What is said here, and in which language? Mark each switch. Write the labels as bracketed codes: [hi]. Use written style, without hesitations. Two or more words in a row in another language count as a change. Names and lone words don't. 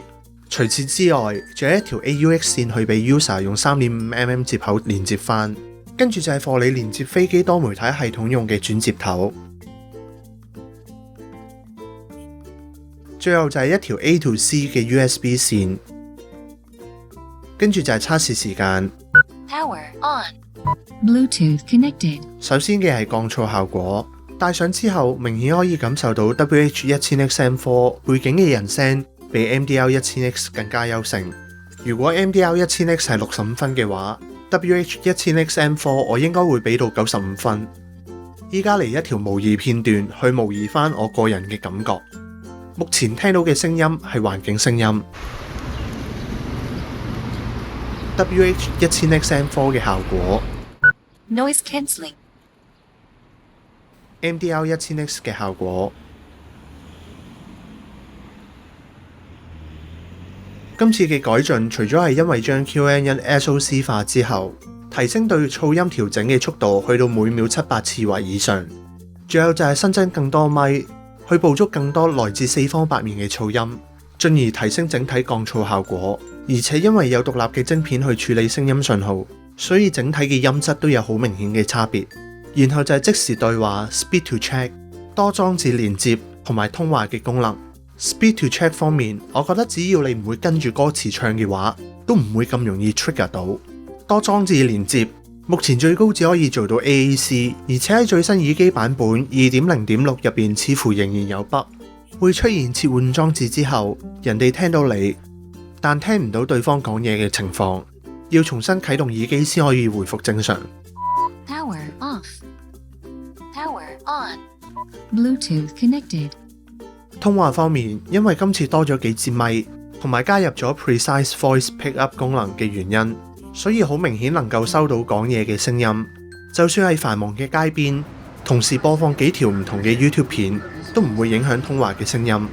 [yue] 除此之外，仲有一條 AUX 線去俾 user 用 3.5mm 接口連接翻。跟住就係貨你連接飛機多媒體系統用嘅轉接頭。最後就係一條 A to C 嘅 USB 線。跟住就係測試時間。 [en] Power on. Bluetooth connected. [yue] 首先嘅係降噪效果。戴上之後，明顯可以感受到 WH1000XM4 背景嘅人聲比 MDR1000X 更加優勝。如果 MDR1000X 係65分嘅話， WH1000XM4 我應該會俾到95分。依家嚟一條模擬片段去模擬翻我個人嘅感覺。目前聽到嘅聲音係環境聲音。WH1000XM4 嘅效果。 [en] Noise cancelling. [yue] MDR1000X 嘅效果。今次嘅改進除咗係因為將 QN1 SoC 化之後，提升對噪音調整嘅速度去到每秒700次或以上，仲有就係新增更多咪去捕捉更多來自四方八面嘅噪音，進而提升整體降噪效果。而且因為有獨立嘅晶片去處理聲音信號，所以整體嘅音質都有好明顯嘅差別。然後就係即時對話 Speed to Check，多裝置連接同埋通話嘅功能。Speed to Check 方面，我覺得只要你唔會跟住歌詞唱嘅話，都唔會咁容易 trigger 到。多裝置連接，目前最高只可以做到 AAC， 而且喺最新耳機版本 2.0.6 入邊似乎仍然有 bug， 會出現切換裝置之後，人哋聽到你，但聽唔到對方講嘢嘅情況，要重新啟動耳機先可以回復正常。 [en] Power off. Power on. Bluetooth connected. [yue] 通話方面，因為今次多咗幾支咪，同埋加入咗 Precise Voice Pickup 功能嘅原因，所以好明顯能夠收到講嘢嘅聲音。就算係繁忙嘅街邊，同時播放幾條唔同嘅 YouTube 片，都唔會影響通話嘅聲音。